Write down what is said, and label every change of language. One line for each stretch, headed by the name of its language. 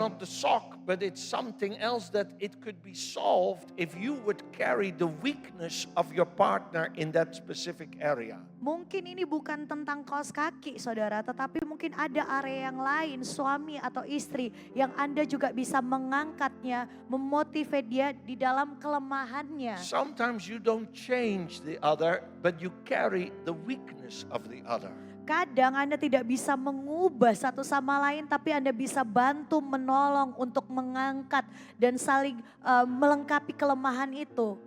English: not the sock, but it's something else that it could be solved if you would carry the weakness of your partner in that specific area.
Indonesian: Mungkin ini bukan tentang kaos kaki saudara, tetapi mungkin ada area yang lain, suami atau istri yang Anda juga bisa mengangkatnya, memotivate dia di dalam kelemahannya.
English: Sometimes you don't change the other, but you carry the weakness of the other.
Indonesian: Kadang Anda tidak bisa mengubah satu sama lain, tapi Anda bisa bantu menolong untuk mengangkat dan saling melengkapi kelemahan itu.